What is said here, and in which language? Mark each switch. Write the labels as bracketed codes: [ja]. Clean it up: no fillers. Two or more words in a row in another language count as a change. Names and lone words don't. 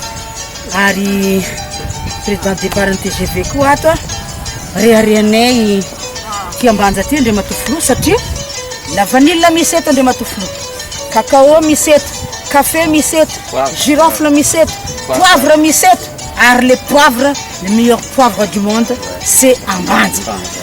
[mg] ary président départ ny TGV koa ato reharehanay ty Ambanja ty Andriamatofilo satria [fr] la vanille [mg] misy eto Andriamatofilo, cacao misy eto, café misy eto, girofle misy eto, poivre misy eto ary [fr] le poivre le meilleur poivre du monde c'est Ambanja.